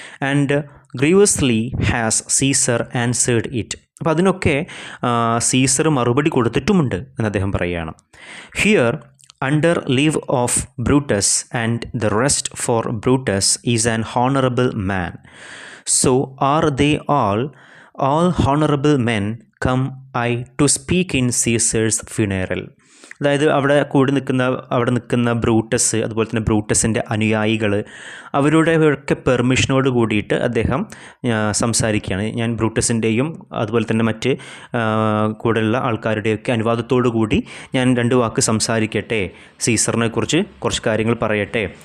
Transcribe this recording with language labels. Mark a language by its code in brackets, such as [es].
[en] And grievously has Caesar answered it. [ml] അപ്പോൾ അതിനൊക്കെ Caesar മറുപടി കൊടുത്തിട്ടുമുണ്ട് എന്ന് അദ്ദേഹം പറയുകയാണ്. [en] Here under leave of Brutus and the rest for Brutus is an honourable man. So are they all honorable men come I to speak in Caesar's funeral. [ml] അതായത് അവിടെ നിൽക്കുന്ന Brutus, അതുപോലെ തന്നെ ബ്രൂട്ടസിൻ്റെ അനുയായികൾ, അവരുടെ ഒക്കെ പെർമിഷനോട് കൂടിയിട്ട് അദ്ദേഹം സംസാരിക്കുകയാണ്. ഞാൻ ബ്രൂട്ടസിൻ്റെയും അതുപോലെ തന്നെ മറ്റ് കൂടെയുള്ള ആൾക്കാരുടെയൊക്കെ അനുവാദത്തോടു കൂടി ഞാൻ 2 വാക്ക് സംസാരിക്കട്ടെ, സീസറിനെ കുറിച്ച് കുറച്ച് കാര്യങ്ങൾ പറയട്ടെ.